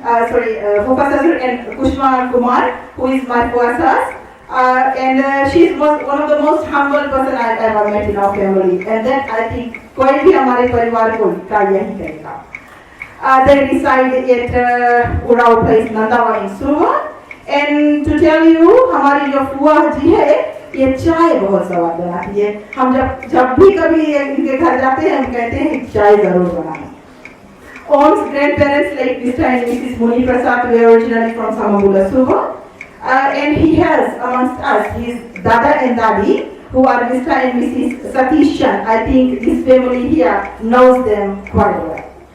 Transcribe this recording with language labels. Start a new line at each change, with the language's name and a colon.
English: Fufa Sasur and Kushma Kumar, who is my Fuasas, and she's one of the most humble person I've ever met in our family, and that I think
Hindi: कोई भी हमारे परिवार को का यही करेगा।
English: They reside at Urao Place, Nandawa in Suva. And to tell you,
Hindi: हमारी जो फुआ जी है, ये चाय बहुत स्वाद बनाती है। हम जब भी कभी इनके घर जाते हैं, हम कहते हैं चाय जरूर बनाना।
English: Om's grandparents, like Mr. and Mrs. Muni Prasad, were originally from Samabula, Suva. And he has amongst us his Dada and Dadi, who are Mr. and Mrs. Satish Chand. I think this family here knows them quite well.